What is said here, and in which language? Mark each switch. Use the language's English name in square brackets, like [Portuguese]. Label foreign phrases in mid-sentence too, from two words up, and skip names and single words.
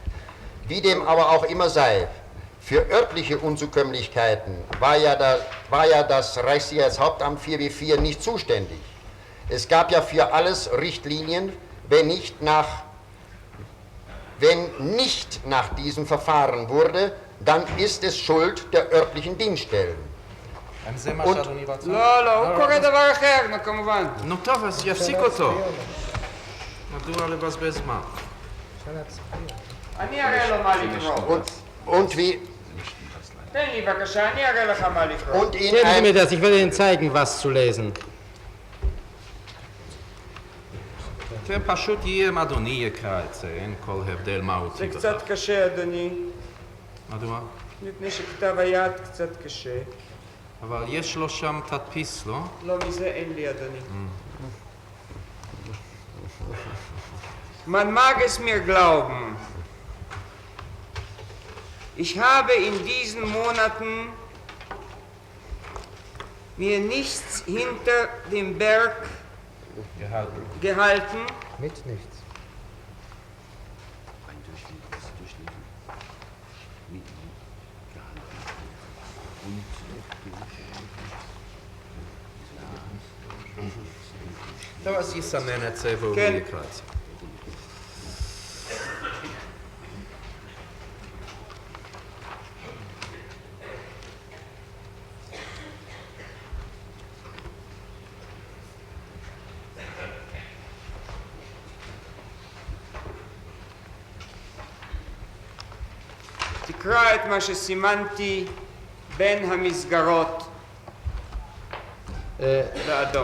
[German] Wie dem aber auch immer sei, Für örtliche Unzukömmlichkeiten war ja das Reichssicherheitshauptamt 4W4 nicht zuständig. Es gab ja für alles Richtlinien, wenn nicht nach diesem Verfahren wurde, dann ist es Schuld der örtlichen Dienststellen. [Hebrew] הוא קורא דבר אחר, כמובן. נו טוב, אז יפסיק אותו. מדוע לבזבז זמן? אני אראה לו מה לקרוא. תן לי בבקשה, אני אראה לך מה לקרוא. [German] Geben Sie mir das, ich werde Ihnen zeigen, was zu lesen. [Hebrew] פשוט יהיה אם אדוני יקרא את זה, אין כל הבדל מהותי. זה קצת קשה, אדוני. מדוע? מפני שכתב היד קצת קשה. אבל יש לו שם תדפיס, לא? לא, מזה אין לי, אדוני. [German] Man mag es mir glauben, ich habe in diesen Monaten mir nichts hinter dem Berg gehalten. Mit nichts. [Hebrew] טוב, אז יסמן את זה והוא יקרא את זה. תקרא את מה שסימנתי בין המסגרות באדום.